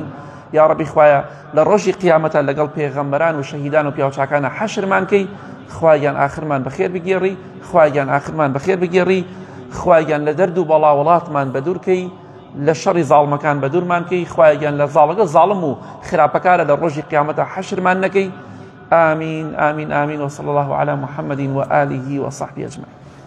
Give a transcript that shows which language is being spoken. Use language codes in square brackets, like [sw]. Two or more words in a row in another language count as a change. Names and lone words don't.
[ckb] یا ڕەبی خوایە لە ڕۆژی قیامەتە لەگەڵ پێغەمبەران و شەهیدان و پیاوچاکانە حەشرمان کەی، خوایان ئاخرمان بەخێر بگێڕی، خوایان ئاخرمان بەخێر بگێڕی، خوایان لە دەرد و بەڵا وڵاتمان بەدوورکەی، لە شەڕی زاڵمەکان بەدوورمان کەی، خوایان لە زاڵەکە زاڵم و خراپەکارە لە ڕۆژی قیامەتە حەشرمان نەکەی. [ar] آمين آمين آمين وصلى الله على محمد وآله وصحبه أجمعين.